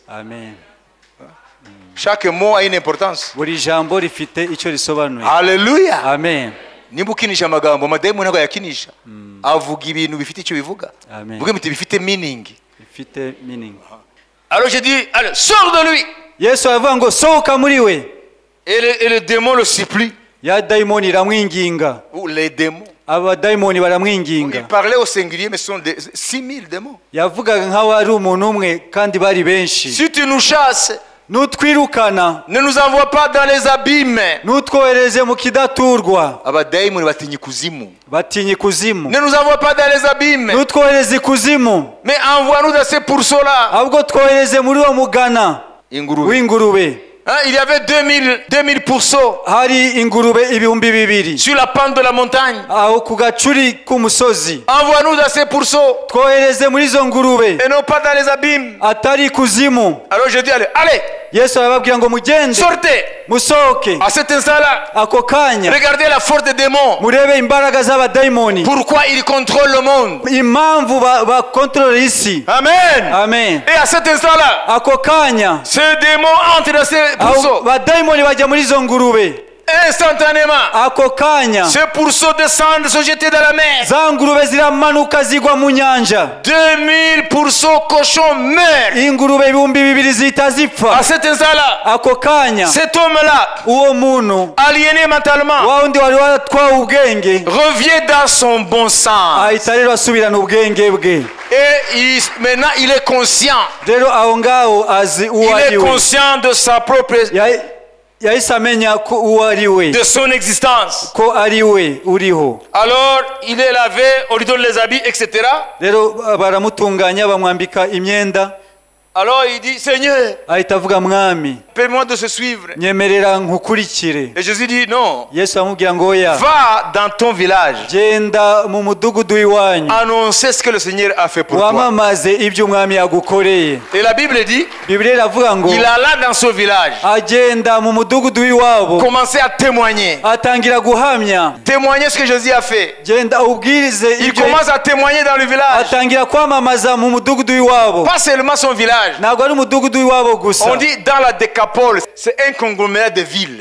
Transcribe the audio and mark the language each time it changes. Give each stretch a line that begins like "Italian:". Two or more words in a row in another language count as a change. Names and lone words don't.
French: Amen. Chaque mot a une importance.
Kinyarwanda: Buri jambo rifite icyo risobanuye.
French: Alléluia. Amen.
Kinyarwanda: Nimba ukinisha amagambo, amadayimoni ntabwo yakinisha. Avuga ibintu bifite icyo bivuga. Amen. Vuga muti bifite meaning. Bifite meaning.
French: Alors je dis, allez, sors de lui.
Kinyarwanda: Yesu aravuga ngo sohoka muri we.
French: Et le démon le supplie.
Kinyarwanda: Ya dayimoni iramwinginga.
French: Ou les démons.
Kinyarwanda: Abadayimoni
French: Il
Kinyarwanda: baramwinginga.
French: parlait au singulier, mais ce sont 6000 démons.
Kinyarwanda: Yavugaga nk'aho ari umuntu umwe kandi bari benshi.
French: Si tu nous chasses,
Kinyarwanda: Nutwirukana,
French: ne nous envoie pas dans les abîmes.
Kinyarwanda: nutwohereze mu kidaturwa. Abadayimoni batinya ikuzimu. Batinya ikuzimu.
French: Ne nous envoie pas dans les abîmes.
Kinyarwanda: Nutwohereze ikuzimu,
French: Mais envoie-nous dans ces pourceaux-là.
Kinyarwanda: ahubwo twohereze muri uwo mugana Ingurube. w'ingurube.
French: Il y avait 2000 pourceaux
Kinyarwanda: Hari ingurube ibihumbi bibiri
French: sur la pente de la montagne.
Kinyarwanda: aho ku gacuri k'umusozi.
French: Envoie-nous dans ces pourceaux
Kinyarwanda: Twohereze muri izo ngurube,
French: et non pas dans les abîmes.
Kinyarwanda: atari ikuzimu.
French: Alors je dis, allez,
Kinyarwanda: Yesu arababwira ngo mugende,
French: sortez.
Kinyarwanda: musohoke.
French: À cet instant-là,
Kinyarwanda: Ako kanya
French: regardez la force des démons.
Kinyarwanda: murebe imbaraga z'abadayimoni,
French: Pourquoi ils contrôlent le monde.
Kinyarwanda: impamvu bakontorora isi. Amen. Amen.
French: Et à cet instant-là,
Kinyarwanda: Ako kanya
French: ces démons entrent dans ces pourceaux.
Kinyarwanda: badayimoni bajya muri izo ngurube.
French: Instantanément,
Kinyarwanda: Ako kanya
French: ces pourceaux descendent, se jeter dans la mer.
Kinyarwanda: za ngurube ziramanuka zigwa mu nyanja.
French: 2000 pourceaux cochons meurent.
Kinyarwanda: Ingurube ibihumbi bibiri zihita zipfa.
French: À cet instant-là,
Kinyarwanda: Ako kanya
French: cet homme-là,
Kinyarwanda: uwo muntu
French: aliéné mentalement,
Kinyarwanda: wa wundi wari waratwawe ubwenge
French: revient dans son bon sens.
Kinyarwanda: ahita rero asubirana ubwenge bwe.
French: Et maintenant, il est conscient.
Kinyarwanda: Rero aho ngaho azi uwo
French: Il est
Kinyarwanda: ari we,
French: conscient de sa propre,
Kinyarwanda: yahise amenya ko uwo ari we,
French: de son existence.
Kinyarwanda: ko ari we uriho.
French: Alors, il est lavé, on lui donne les habits, etc.
Kinyarwanda: Rero baramutunganya bamwambika imyenda,
French: Alors il dit, Seigneur,
Kinyarwanda: ahita avuga mwami
French: permets-moi de se suivre.
Kinyarwanda: nyemerera nkukurikire.
French: Et Jésus dit, non,
Kinyarwanda: Yesu aramubwira ngo oya,
French: va dans ton village,
Kinyarwanda: genda mu mudugudu w'iwanyu
French: annoncer ce que le Seigneur a fait pour toi.
Kinyarwanda: wamamaze ibyo umwami yagukoreye.
French: Et la Bible dit,
Kinyarwanda: Bibiliya iravuga ngo
French: il alla dans ce village,
Kinyarwanda: agenda mu mudugudu w'iwabo
French: commencer à témoigner.
Kinyarwanda: atangira guhamya.
French: Témoigner ce que Jésus a fait.
Kinyarwanda: Genda ubwirize
French: Il
Kinyarwanda: ibyo,
French: commence à témoigner dans le village.
Kinyarwanda: atangira kwamamaza mu mudugudu w'iwabo.
French: Pas seulement son village.
Kinyarwanda: Ntabwo ari umudugudu w'iwabo gusa,
French: On dit dans la Décapole, c'est un conglomérat de villes.